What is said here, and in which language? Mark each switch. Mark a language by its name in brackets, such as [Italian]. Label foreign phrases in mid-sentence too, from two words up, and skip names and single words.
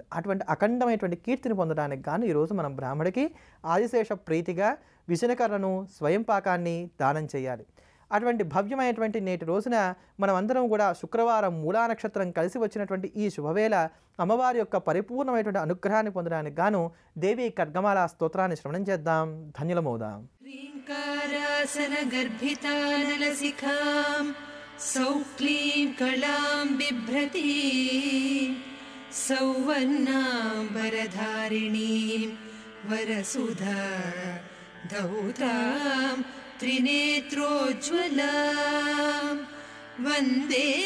[Telugu] అటువంటి అఖండమైనటువంటి కీర్తిని పొందడానికి గాను ఈరోజు మనం బ్రాహ్మడికి ఆదిశేష ప్రీతిగా విజనకర్రను స్వయం పాకాన్ని దానం చేయాలి. అటువంటి భవ్యమైనటువంటి నేటి రోజున మనం అందరం కూడా శుక్రవారం మూలా నక్షత్రం కలిసి వచ్చినటువంటి ఈ శుభవేళ అమ్మవారి యొక్క పరిపూర్ణమైనటువంటి అనుగ్రహాన్ని పొందడానికి గాను దేవి ఖడ్గమాల స్తోత్రాన్ని శ్రవణం చేద్దాం. ధన్యులమవుదాం. [Sanskrit] सौक्लीं कलां बिभ्रती सौवर्णाम्बरधारिणीं वरसुधा धौतां त्रिनेत्रोज्ज्वलां वन्दे